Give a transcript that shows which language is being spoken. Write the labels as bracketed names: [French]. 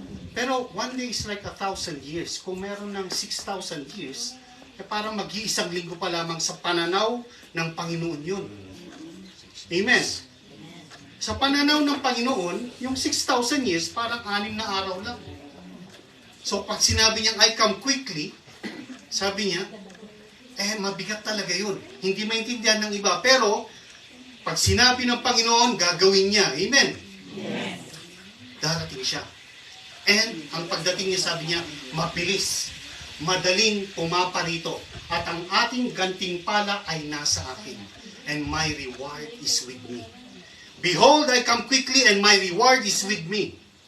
[English] Pero one day is like 1,000 years. [Filipino] Kung meron ng 6,000 years, parang mag-iisang linggo pa lamang sa pananaw ng Panginoon yun. Amen. Sa pananaw ng Panginoon, yung 6,000 years, parang 6 na araw lang. So, pag sinabi niyang, [English] I come quickly, [Filipino] sabi niya, mabigat talaga yun. Hindi maintindihan ng iba. Pero, pag sinabi ng Panginoon, gagawin niya. Amen? [English] Yes. [Filipino] Darating siya. And, ang pagdating niya, sabi niya, mabilis, madaling pumaparito. At ang ating gantimpala ay nasa akin. [English] And my reward is with me. Behold, I come quickly and my reward is with me.